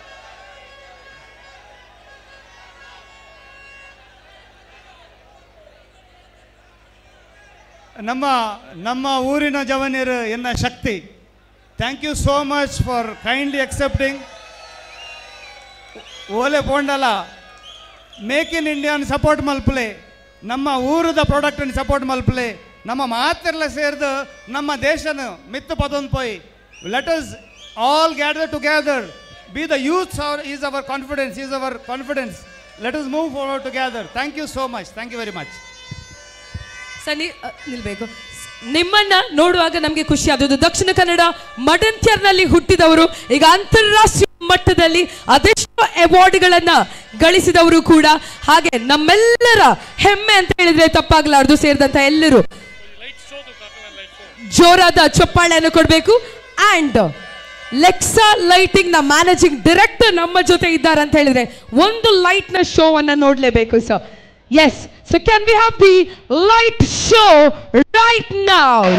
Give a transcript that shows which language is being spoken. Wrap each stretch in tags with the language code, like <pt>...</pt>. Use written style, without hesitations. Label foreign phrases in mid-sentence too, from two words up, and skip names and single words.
<tcy>ನಮ್ಮ ಊರಿನ ಜವನಿಯರು ಎನ್ನ ಶಕ್ತಿ.</tcy> <en>Thank you so much for kindly accepting.</en> <tcy>ಓಲೆ ಪೋಂಡಲ ಮೇಕ್ ಇನ್ ಇಂಡಿಯಾನ್ ಸಪೋರ್ಟ್ ಮಲ್ಪಲೆ, ನಮ್ಮ ಊರದ ಪ್ರಾಡಕ್ಟನ್ನು ಸಪೋರ್ಟ್ ಮಲ್ಪಲೆ, ನಮ್ಮ ಮಾತೆಲ್ಲ ಸೇರಿದು ನಮ್ಮ ದೇಶನ ಮಿತ್ತು ಪದೊಂದು ಪೋಯ್.</tcy> <en>Let us all gather together, be the youth is our confidence. Let us move forward together. Thank you so much. Thank you very much.</en> <kn>ಸರ್ ನಿಲ್ಬೇಕು. ನಿಮ್ಮನ್ನ ನೋಡುವಾಗ ನಮಗೆ ಖುಷಿ ಆದದ್ದು. ದಕ್ಷಿಣ ಕನ್ನಡ ಮಡಂತ್ಯರ್ನಲ್ಲಿ ಹುಟ್ಟಿದವರು, ಈಗ ಅಂತಾರಾಷ್ಟ್ರೀಯ ಮಟ್ಟದಲ್ಲಿ ಅದೆಷ್ಟೋ ಅವಾರ್ಡ್ಗಳನ್ನ ಗಳಿಸಿದವರು ಕೂಡ. ಹಾಗೆ ನಮ್ಮೆಲ್ಲರ ಹೆಮ್ಮೆ ಅಂತ ಹೇಳಿದ್ರೆ ತಪ್ಪಾಗಲಾರದು. ಸೇರಿದಂತ ಎಲ್ಲರೂ ಜೋರಾದ ಚಪ್ಪಾಳೆಯನ್ನು ಕೊಡಬೇಕು. ಅಂಡ್ ಲೆಕ್ಸಾ ಲೈಟಿಂಗ್ ನ</kn> <en>managing director</en> <kn>ನಮ್ಮ ಜೊತೆ ಇದ್ದಾರೆ ಅಂತ ಹೇಳಿದ್ರೆ ಒಂದು ಲೈಟ್ ನ ಶೋ ಅನ್ನ ನೋಡ್ಲೇಬೇಕು ಸರ್. ಎಸ್,</kn> <en>so can we have the light show right now?</en>